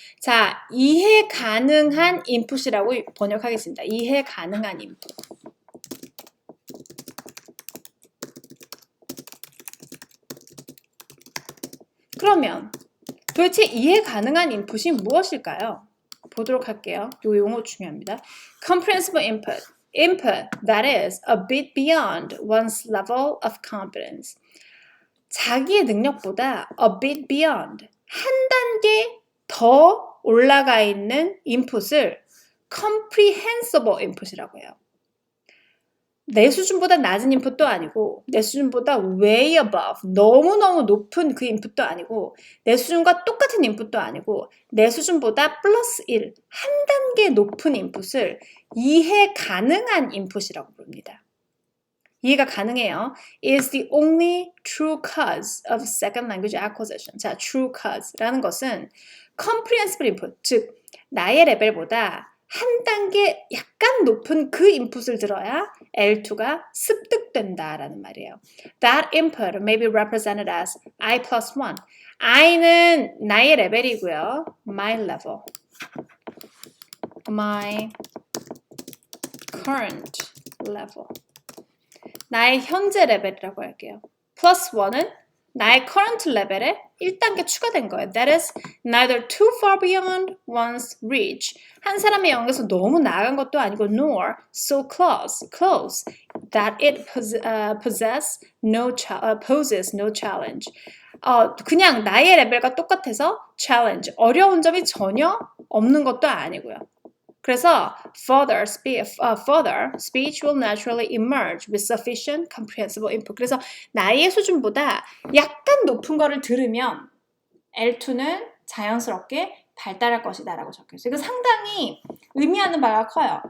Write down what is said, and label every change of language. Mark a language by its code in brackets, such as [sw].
[ko] 자, 이해 가능한 input이라고 번역하겠습니다. 이해 가능한 input. 그러면 도대체 이해 가능한 인풋이 무엇일까요? 보도록 할게요. 이 용어 중요합니다. Comprehensible input. [en] Input that is a bit beyond one's level of competence. [ko] 자기의 능력보다 a bit beyond, 한 단계 더 올라가 있는 인풋을 comprehensible input이라고 해요. 내 수준보다 낮은 인풋도 아니고 내 수준보다 way above, 너무너무 높은 그 인풋도 아니고 내 수준과 똑같은 인풋도 아니고 내 수준보다 플러스 1, 한 단계 높은 인풋을 이해 가능한 인풋이라고 부릅니다. 이해가 가능해요. [en] is the only true cause of second language acquisition. 자, true cause라는 것은 comprehensible input, 즉 [ko] 나의 레벨보다 한 단계 약간 높은 그 인풋을 들어야 L2가 습득된다라는 말이에요. [en] That input may be represented as I plus 1. [ko] I는 나의 레벨이고요. [en] My level. My current level. [ko] 나의 현재 레벨이라고 할게요. plus 1은 나의 current 레벨에 1단계 추가된 거예요. [en] That is neither too far beyond one's reach. [ko] 한 사람의 영역에서 너무 나아간 것도 아니고 [en] nor so close that it poses no challenge. [ko] 그냥 나의 레벨과 똑같아서 challenge, 어려운 점이 전혀 없는 것도 아니고요. [en] 그래서 further speech will naturally emerge with sufficient comprehensible input. [ko] 그래서 나의 수준보다 약간 높은 거를 들으면 L2는 자연스럽게 발달할 것이다 라고 적혀있어요. 이거 상당히 의미하는 바가 커요.